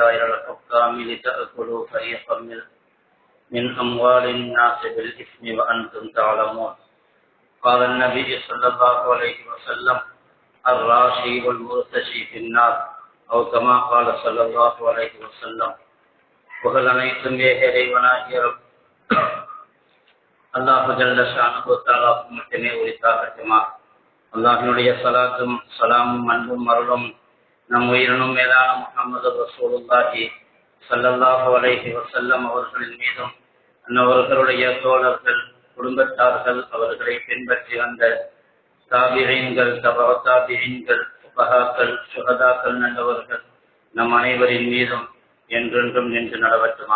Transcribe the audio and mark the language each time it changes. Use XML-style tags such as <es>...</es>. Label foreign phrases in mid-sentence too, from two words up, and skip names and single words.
<ar>إلى الحكام لتأكلوا فريقا من أموال الناس بالإثم وأنتم تعلمون قال النبي صلى الله عليه وسلم الراشي والمرتشي في النار أو كما قال صلى الله عليه وسلم</ar> <ta>புகழ் அனைத்தும் இறைவனாகிய அல்லாஹ் ஜல்ல ஷானஹு தஆலா மட்டுமே உரித்தாகட்டுமா. அல்லாஹ்வினுடைய ஸலாத்தும் ஸலாமும் அன்பும் அருளும் நம் உயிரினும் மேலான முஹம்மது</ta> <ar>رسول الله صلى الله عليه وسلم</ar> <ta>அவர்களின் மீதும் அன்னவர்களுடைய தோழர்கள் குடும்பத்தார்கள் அவர்களை பின்பற்றி வந்த தாபிஈன்கள் தபஅ தாபிஈன்கள் ஃபுகஹாக்கள் ஷுஹதாக்கள் நல்லவர்கள் நம் அனைவரின் மீதும் என்றென்றும் நின்று நடவட்டுமா.</ta>